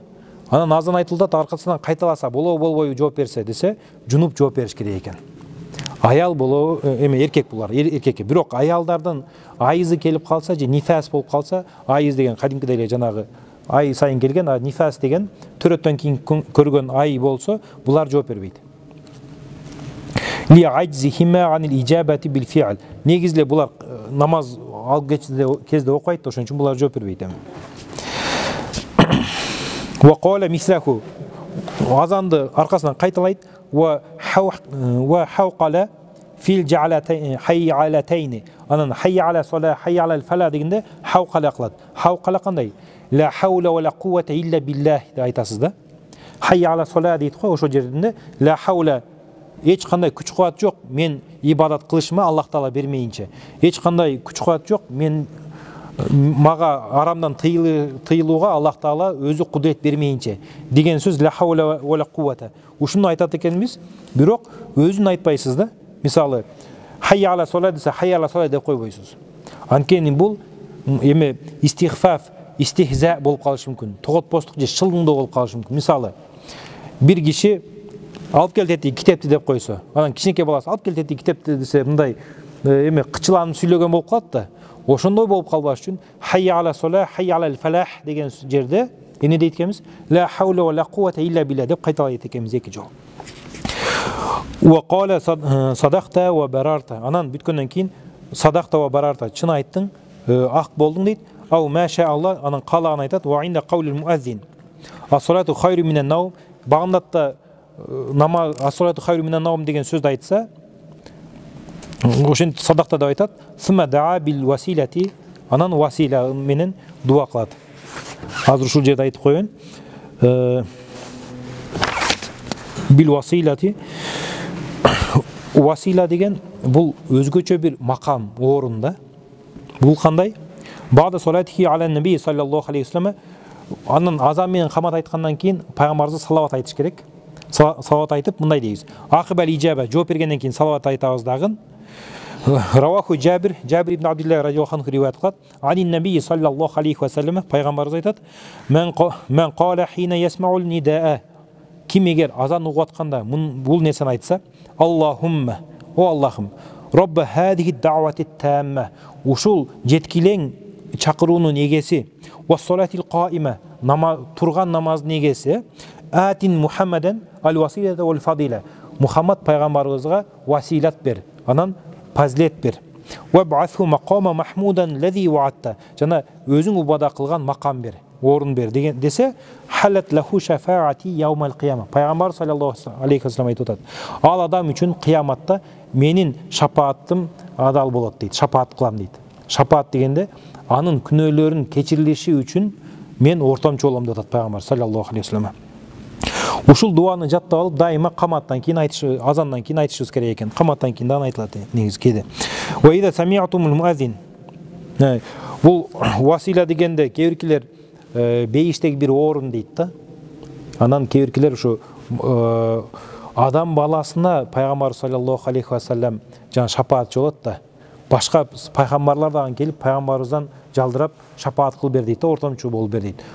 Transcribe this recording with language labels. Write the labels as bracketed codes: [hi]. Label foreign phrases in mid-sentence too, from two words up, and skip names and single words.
[ky] Анан азан айтылды, аркасынан кайталаса, болбойбу жооп берсе десе, жунуп жооп бериш керек экен. Аял болобу, эркек булар, эркекке. Бирок аялдардын айызы келип калса же нифас болуп калса, айыз деген кадимкидей эле жанагы ай сайын келген, нифас деген төрөттөн кийин көргөн ай болсо, булар жооп бербейт. [ar] لعجزهما عن الإجابة بالفعل. [ky] Негизде булар намаз алып кезде окуйт, ошон үчүн булар жооп бербейт. [ar] وقال مثله. [ky] Азанды аркасынан кайталайт. [ar] والحوقلة في الحيعلتين. [ky] Анан [ar] حي على الصلاة حي على الفلاح [ky] дегенде хауқала кылат. Хауқала кандай? [ar] لا حول ولا قوة إلا بالله [ky] деп айтасыз да. [ar] حي على الصلاة [ky] дейт го, ошо жеринде [ar] لا حول [ky] эч кандай күч кубат жок, мен ибадат кылышыма Аллах Таала бермейинче. Эч кандай күч кубат жок, мен мага арамдан тыйылууга Аллах Таала өзү кудурет бермейинче деген сөз [ar] لا حول ولا قوة. [ky] Ушуну айтат экенбиз, бирок өзүн айтпайсыз да. Мисалы, [ar] حي على الصلاة [ky] десе, [ar] حي على الصلاة [ky] деп койбойсуз. Анткени бул эме [ar] استخفاف، استهزاء [ky] болуп калышы мүмкүн. Тоготпостук же шылдыңдоо болуп калышы мүмкүн. Мисалы, бир киши алып кел деди китепти деп койсо, анан кичинекей баласы алып кел деди китепти десе, мындай эме кычыланып сүйлөгөн болуп калат да. Ошондой болуп калбаш үчүн [ar] حي على الصلاة، حي على الفلاح [ky] деген жерде эмне дейт экенбиз? [ar] لا حول ولا قوة إلا بالله [ky] деп кайталайт экенбиз эки жолу. [ar] وقال صدقت وبررت. [ky] Анан бүткөндөн кийин [ar] صدقت وبررت, [ky] чын айттың, ак болдуң дейт. Ау [ar] ما شاء الله, [ky] анан калаган айтат. [ar] وعند قول المؤذن. الصلاة خير من النوم. [ky] Багымдатта намаз [ar] الصلاة خير من النوم [ky] деген сөздү айтса, ошентип садакта деп айтат. [ar] ثم الدعاء بالوسيلة. [ky] Анан васила менен дуа кылат. Азыр ушул жерде айтып коеюн. [ar] بالوسيلة. [ky] Васила деген бул өзгөчө бир макам, орун да. Бул кандай? [ar] بعد صلاته على النبي صلى الله عليه وسلم. [ky] Анын азан менен камат айткандан кийин пайгамбарыбызга салават айтыш керек. Салават айтып мындай дейбиз. [ar] عقيب الإجابة, [ky] жооп бергенден кийин салават айтабыз дагы. [ar] رواه جابر بن عبد الله رضي الله عنه [ky] риваят кылат. [ar] عن النبي صلى الله عليه وسلم, [ky] пайгамбарыбыз айтат: [ar] "من قال حين يسمع النداء". [ky] Ким эгер азан угуп атканда бул нерсени айтса, Аллахумма, о Аллахым, [ar] رب هذه الدعوة التامة, [ky] ушул жеткилең чакыруунун эгеси, [ar] والصلاة القائمة, [ky] турган намаздын эгеси, [ar] آت محمدا الوسيلة والفضيلة, [ky] Мухаммад пайгамбарыбызга василат бер, анан фазилет бер. [ar] وابعثه مقاما محمودا الذي وعدته, [ky] жана өзүң убада кылган макам бер, орун бер деген десе, [ar] حلت له شفاعتي يوم القيامة. [ky] Пайгамбар [ar] صلى الله عليه وسلم [ky] айтып атат. Ал адам үчүн кыяматта менин шапаатым адал болот дейт. Шапаат кылам дейт. Шапаат дегенде анын күнөөлөрүн кечирилиши үчүн мен ортомчу болом деп атат пайгамбар [ar] صلى الله عليه وسلم. [ky] Ушул дуаны жаттап алып, дайыма каматтан кийин айтыш, азандан кийин айтышыбыз керек экен. Каматтан кийин дагы айтылат негизи кеде. [ar] وإذا سمعتم المؤذن. [ky] Бул васила дегенде кээ бейиштеги бир орун дейт да. Анан кээ ушу адам баласына пайгамбар [ar] صلى الله عليه وسلم [ky] жана шапаатчы болот да. Башка пайгамбарлар дагы келип пайгамбарыбыздан жалдырап шапаат кыл бер дейт да, ортомчу болуп бер дейт.